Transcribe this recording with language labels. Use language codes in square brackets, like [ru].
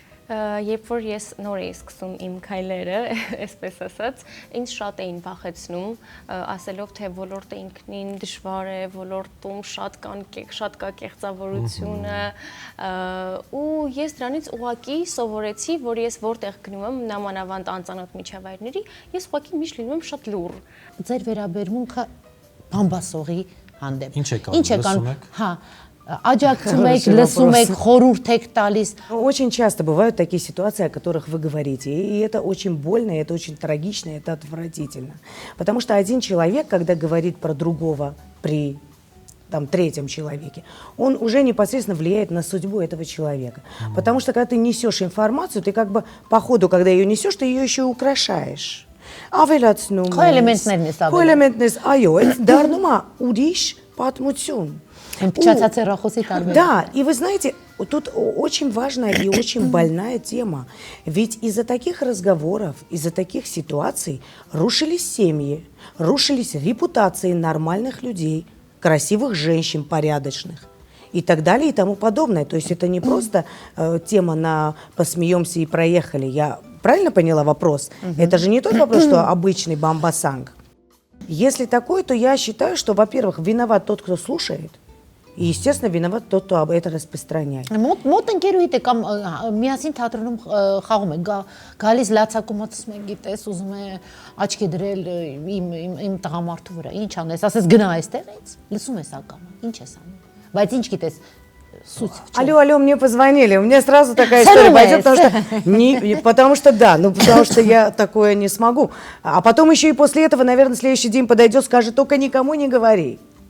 [hy] Երբ որ ես նոր էի սկսում իմ քայլերը, այսպես ասած, ինձ շատ էին վախեցնում, ասելով թե ոլորտը ինքնին դժվար է, ոլորտում շատ կա կեղծավորությունը, ու ես դրանից ուղղակի սովորեցի, որ ես որտեղ գնում եմ նամանավանդ անծանոթ միջավայրների, ես ուղղակի միշտ լինում եմ շատ լուռ։ Ձեր վերաբերմունքը բամբասողի հանդեպ։ Ինչ եք անում, լսում եք։ Հա, աջակցում եք, լսում եք, խորհուրդ եք տալիս։ [ru] Очень часто бывают такие ситуации, о которых вы говорите, и это очень больно, это очень трагично, это отвратительно. Потому что один человек, когда говорит про другого при третьем человеке, он уже непосредственно влияет на судьбу этого человека. Потому что когда ты несешь информацию, ты как бы по ходу, когда ее несешь, ты ее еще и украшаешь. [hy] Ավելացնում ես, այո, այդ դառնում է ուրիշ պատմություն։ [ru] Да, и вы знаете, тут очень важная и очень больная тема. Ведь из-за таких разговоров, из-за таких ситуаций рушились семьи, рушились репутации нормальных людей, красивых женщин, порядочных. И так далее, и тому подобное. То есть это не просто тема на «посмеемся и проехали». Я правильно поняла вопрос? Это же не тот вопрос, что обычный бамбасанг. Если такое, то я считаю, что, во-первых, виноват тот, кто слушает, и, естественно, виноват тот, кто это распространяет. [hy] Մոտ ընկերուհիդ է կամ միասին թատրոնում խաղում եք, գալիս լացակումացում եք, գիտես, ուզում է աչքի դրել իմ տղամարդու վրա, ինչ անես, ասես գնա այստեղից, լսում ես ակամա, ինչ ես անում, բայց ինչ գիտես, [ru] суть в чем? Алло, мне позвонили, у меня сразу такая история пойдет, потому что да, потому что я такое не смогу. А потом еще и после этого, наверное, следующий день подойдет, скажет, только никому не говори.